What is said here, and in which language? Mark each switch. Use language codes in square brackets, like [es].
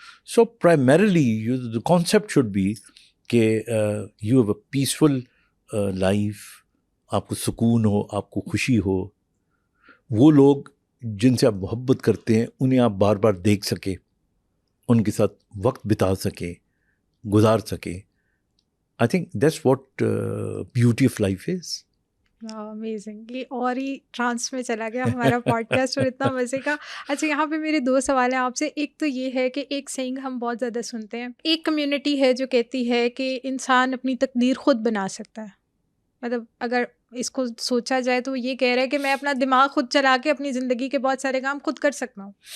[en] so primarily the concept should be کہ you have a peaceful life, [ur] آپ کو سکون ہو, آپ کو خوشی ہو. وہ لوگ جن سے آپ محبت کرتے ہیں انہیں آپ بار بار دیکھ سکیں, ان کے ساتھ وقت بتا سکیں, گزار سکیں. [en] I think that's what beauty of life is. Amazing. [ur] یہ اور ہی ٹرانس میں چلا گیا ہمارا پوڈ کاسٹ, اور اتنا مزے کا. اچھا, یہاں پہ میرے 2 سوال ہیں آپ سے. ایک تو یہ ہے کہ ایک سینگ ہم بہت زیادہ سنتے ہیں, ایک کمیونٹی ہے جو کہتی ہے کہ انسان اپنی تقدیر خود بنا سکتا ہے. مطلب اگر اس کو سوچا جائے تو وہ یہ کہہ رہا ہے کہ میں اپنا دماغ خود چلا کے اپنی زندگی کے بہت سارے کام خود کر سکتا ہوں.